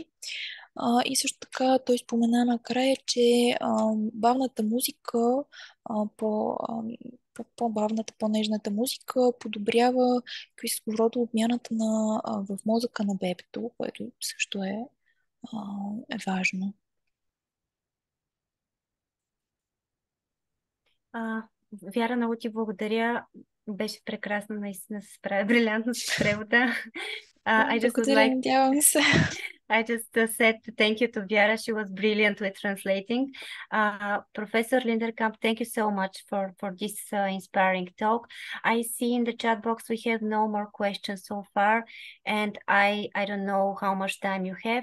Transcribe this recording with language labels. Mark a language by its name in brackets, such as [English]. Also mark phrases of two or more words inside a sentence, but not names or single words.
[Bulgarian] И също така той спомена накрая, че бавната музика, по-бавната, по-нежната музика подобрява кислородообмяната в мозъка на бебето, което също е важно. Вяра, много ти благодаря. Беше прекрасно, наистина се справя брилянтно с превода. Благодаря, надявам се. [English] I just said thank you to Viera. She was brilliant with translating. Professor Linderkamp, thank you so much for this inspiring talk. I see in the chat box we have no more questions so far, and I don't know how much time you have.